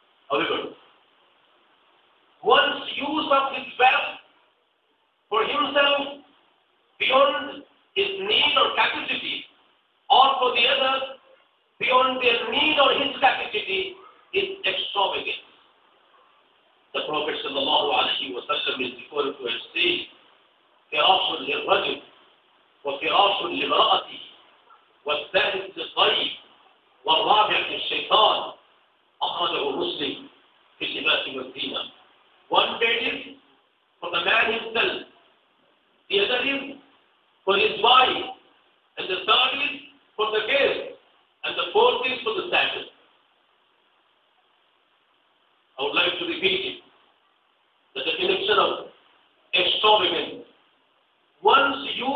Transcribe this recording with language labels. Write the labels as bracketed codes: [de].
[en] However, one's use of his wealth for himself beyond his need or capacity, or for the others beyond their need or his capacity, is extravagant. The Prophet sallallahu alaihi wasallam is referred to as saying, [ar] فراش للرجل وفراش لامرأته والثالث للضيف والرابع للشيطان. أخرجه مسلم في اللباس والزينة. [en] One bed is for the man himself, the other is for his wife, and the third is for the guest, and the fourth is for the saddle. I would like to repeat it. The definition of extravagance. One's